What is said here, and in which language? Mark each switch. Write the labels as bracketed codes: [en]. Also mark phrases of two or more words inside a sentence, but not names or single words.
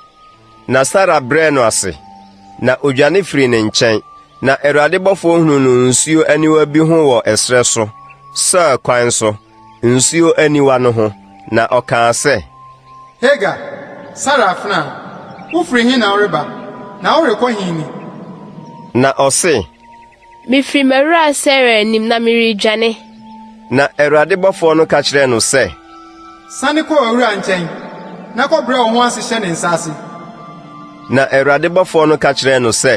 [ak] Na Sara brɛ no ase, na odwane firi ne nkyɛn. Na Awurade bɔfo hunu no nsuo aniwa bi ho wɔ ɛsrɛ so, sɛ kwan so, nsuo aniwa no ho. Na ɔkaa sɛ, Hagar, Sara afna, ufiri hin na oreba, na orekọ hin ni. Na ɔse, mifiri mewura Sara nim na miridwane. Na Awurade bɔfo no ka kyerɛ no sɛ, Sane kɔ owura nkyɛn, na kɔbrɛ wo ho ase hyɛ ne nsase. Na Awurade bɔfo no ka kyerɛ no sɛ,